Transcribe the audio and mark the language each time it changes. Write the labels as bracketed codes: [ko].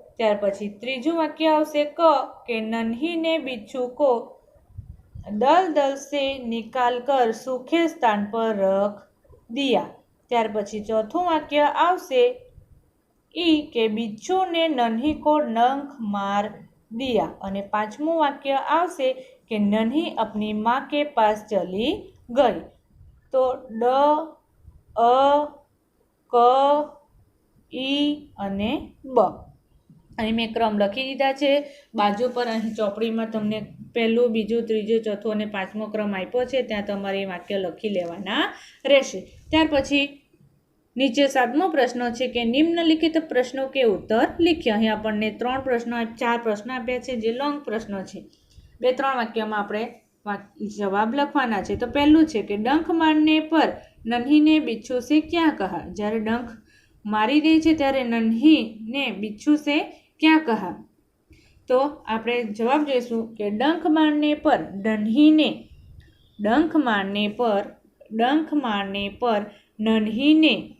[gu] ત્યાર પછી ત્રીજું વાક્ય આવશે ક કે [hi] નन्ही ने बिच्छू को दलदल से निकाल कर सूखे स्थान पर रख दिया। [gu] ત્યાર પછી ચોથું વાક્ય આવશે [hi] ई के बिच्छू ने नन्ही को डंक मार दिया। [gu] અને પાંચમું વાક્ય આવશે કે [hi] नन्ही अपनी माँ के पास चली गई। [gu] तो ड अ क ई અને બ અહીં મેં ક્રમ લખી દીધા છે બાજુ પર। અહીં ચોપડીમાં તમને પહેલું બીજું ત્રીજું ચોથું અને પાંચમો ક્રમ આપ્યો છે, ત્યાં તમારે વાક્ય લખી લેવાના રહેશે। ત્યાર પછી નીચે સાતમો પ્રશ્ન છે કે [hi] નિમ્નલિખિત પ્રશ્નો કે ઉત્તર लिखिए। [gu] અહીં આપણને ચાર પ્રશ્ન આપ્યા છે જે લોંગ પ્રશ્ન છે। 2-3 વાક્યમાં આપણે જવાબ લખવાના છે। તો પહેલું છે કે [hi] ડંખ મારને પર नन्ही ने बिच्छू से क्या कहा। [gu] જ્યારે ડંખ મારી દે છે ત્યારે [hi] नन्ही ने बिच्छू से क्या कहा। [gu] तो આપણે જવાબ જોઈશું કે ડંખ [hi] મારને પર नन्ही ने